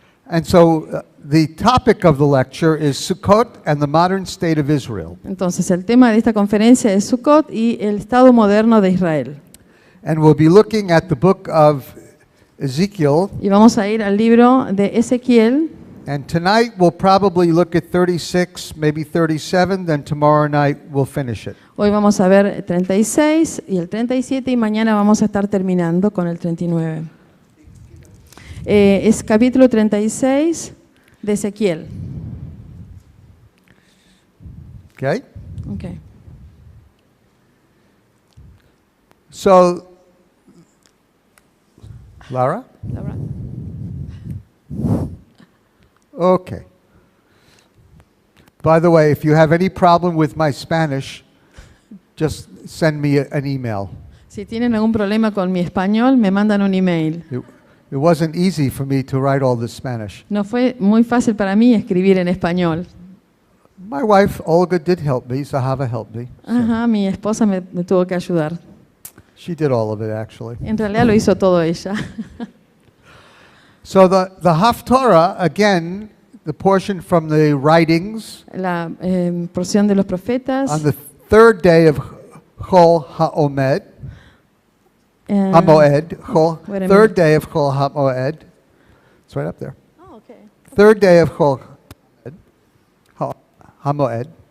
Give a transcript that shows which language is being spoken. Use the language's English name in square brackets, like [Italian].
[English] And so the topic of the lecture is Sukkot and the modern state of Israel. [Spanish] Entonces, el tema de esta conferencia es Sukkot y el Estado moderno de Israel. [English] And we'll be looking at the book of Ezekiel, [Spanish] Y vamos a ir al libro de Ezequiel, [English] And tonight we'll probably look at 36, maybe 37, then tomorrow night we'll finish it. [Spanish] Hoy vamos a ver 36 y el 37 y mañana vamos a estar terminando con el 39. Es capítulo 36 de Ezequiel. [English] Okay? Okay. So, Lara? Laura. Okay. By the way, if you have any problem with my Spanish, just send me an email. [Spanish] Si tienen algún problema con mi español, me mandan un email. [English] It wasn't easy for me to write all this Spanish. [Spanish] No fue muy fácil para mí escribir en español. [English] My wife, Olga, did help me. Sahava helped me. So [Spanish] Ajá, mi esposa me tuvo que ayudar. [English] she did all of it, actually. [Spanish] En realidad lo hizo todo ella. [English] So the Haftarah, again, the portion from the writings, [Spanish] La porción de los profetas. [English] on the third day of Chol HaOmed, eh, HaMoed, Wait a third minute. day of Chol HaMoed. It's right up there. Oh, okay. Third day of Chol HaMoed.